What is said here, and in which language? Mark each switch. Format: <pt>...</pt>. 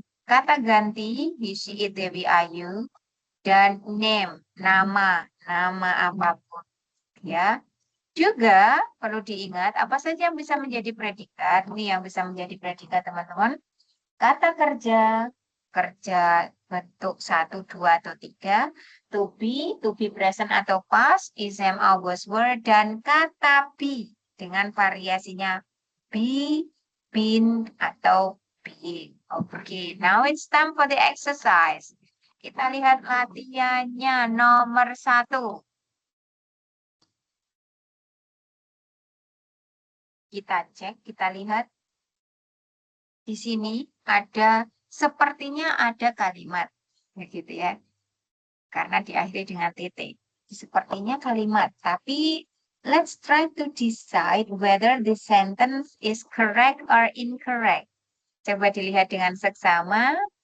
<id>Kata ganti,</id> <en>you, she, it, they, we, are, you.</en> <id>Dan name, nama apapun. Ya. Juga perlu diingat apa saja yang bisa menjadi predikat. Ini yang bisa menjadi predikat teman-teman. Kata kerja, kerja bentuk 1, 2, atau 3.</id> <en>To be present</en> <id>atau past, ism, august word, dan kata be dengan variasinya be, been, atau being.</id> <en>Oke, now it's time for the exercise.</en> <id>Kita lihat latihannya nomor 1. Kita cek, kita lihat. Di sini ada, sepertinya ada kalimat. Begitu ya. Karena diakhiri dengan titik. Sepertinya kalimat.</id> <en>Tapi let's try to decide whether the sentence is correct or incorrect.</en> <id>Coba dilihat dengan seksama.</id>